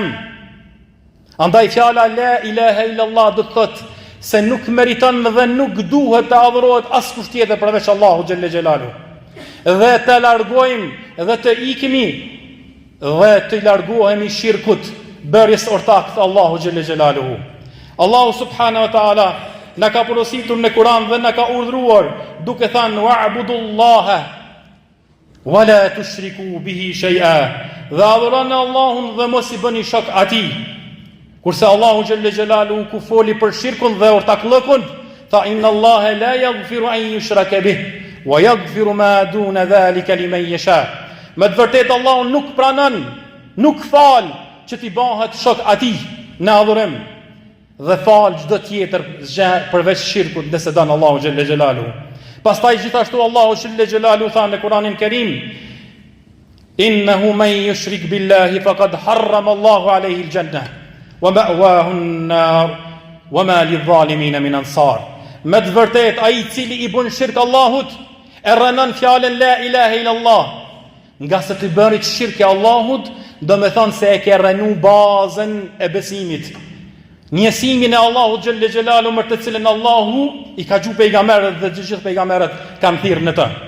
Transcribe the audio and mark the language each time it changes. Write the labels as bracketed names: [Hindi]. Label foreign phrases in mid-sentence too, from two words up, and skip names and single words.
[Albanian] Andaj fjala [Arabic] لا إله إلا الله [Albanian] do të thotë se nuk meriton dhe nuk duhet të adhurohet askush tjetër përveç Allahu [Arabic] جل جلاله. [Albanian] Dhe të largojmë dhe të ikimi dhe të largohemi shirkut, bërjes ortak të Allahu [Arabic] جل جلاله. [Albanian] Allahu [Arabic] سبحانه وتعالى [Albanian] na ka porositur në Kur'an dhe na ka urdhëruar duke thënë [Arabic] واعبدوا الله ولا تشركوا به شيئا. [Albanian] Dhe adhuroni Allahun dhe mos i bëni shok atij. Kurse Allahu [Arabic] جل جلاله [Albanian] ku foli për shirkun dhe ortaklëkun, tha [Arabic] إن الله لا يغفر أن يشرك به ويغفر ما دون ذلك لمن يشاء. [Albanian] Me të vërtetë Allahu nuk pranon, nuk fal që t'i bëhet shok atij në adhurim, dhe fal çdo tjetër gjë përveç shirkut nëse don Allahu [Arabic] جل جلاله. [Albanian] Pastaj gjithashtu Allahu [Arabic] جل جلاله [Albanian] tha në Kur'anin Kerim, [Arabic] إنه من يشرك بالله فقد حرم الله عليه الجنة ومأواه النار وما للظالمين من أنصار. [Albanian] Me të vërtetë ai i cili i bën shirk Allahut e rënon fjalën [Arabic] لا إله إلا الله, [Albanian] nga se të bërit shirk e Allahut, do me thonë se e ke rënu bazën e besimit. Njësimin e Allahu [Arabic] جل جلاله [Albanian] për të cilën Allahu i ka gju pejgamberët dhe gjithë pejgamberët kanë thirrë në të.